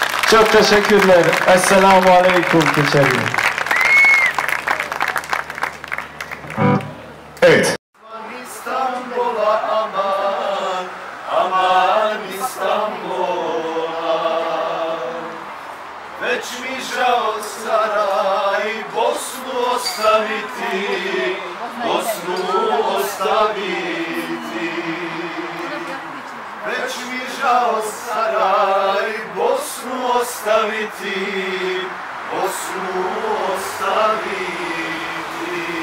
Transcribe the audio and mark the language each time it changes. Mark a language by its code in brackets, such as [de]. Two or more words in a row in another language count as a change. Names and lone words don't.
[tr] Çok teşekkürler. [ar] السلام عليكم Keçeli. [tr] Evet. İstanbul'a aman, aman İstanbul'a. [bs] Već mi žao Saraj, Bosnu ostaviti, Bosnu ostaviti. Već mi žao Saraj, Bosnu ostaviti, Bosnu ostaviti.